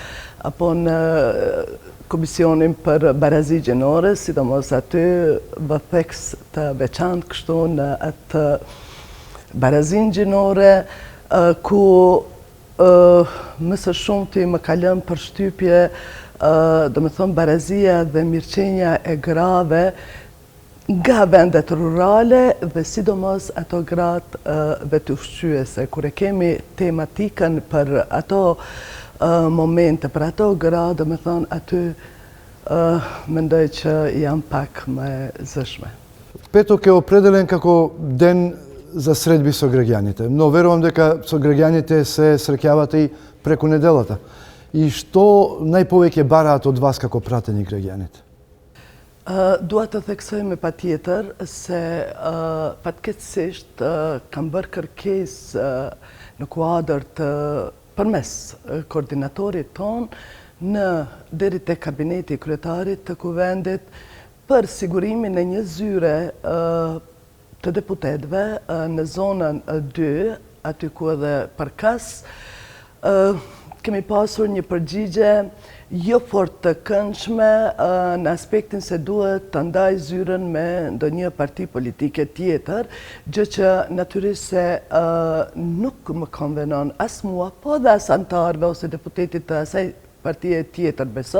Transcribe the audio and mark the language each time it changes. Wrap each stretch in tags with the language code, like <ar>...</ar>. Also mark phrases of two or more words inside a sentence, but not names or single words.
<sq>komisionin për barazi gjinore, sidomos aty vëtheks të veçantë kështu në atë barazin gjinore, ku më së shumti më ka lënë për shtypje, do me thonë, barazia dhe mirëqenja e grave nga vendet rurale dhe sidomos ato gratë vetushqyese. Kur e kemi tematikën për ato momente, për ato gra, do me thonë, aty mendoj që jam pak më zëshme.</sq> <mk>Петок е определен како ден за средби со граѓаните. Но верувам дека со граѓаните се среќавате и преку неделата. И што најповеќе бараат од вас како пратени граѓаните?</mk> <sq>Dua të theksojmë patjetër se fatkeqësisht kam bërë kërkesë në kuadër të përmes koordinatorit ton në deri te kabineti i kryetarit të kuvendit për sigurimin e një zyre të deputetëve në zonën 2, aty ku edhe përkas kemi pasur një përgjigje jo fort të këndshme në aspektin se duhet të ndaj zyren me ndonjë parti politike tjetër, gjë që natyrisht se nuk më konvenon as mua, po dhe as antarëve ose deputetit të asaj partie tjetër besoj.</sq>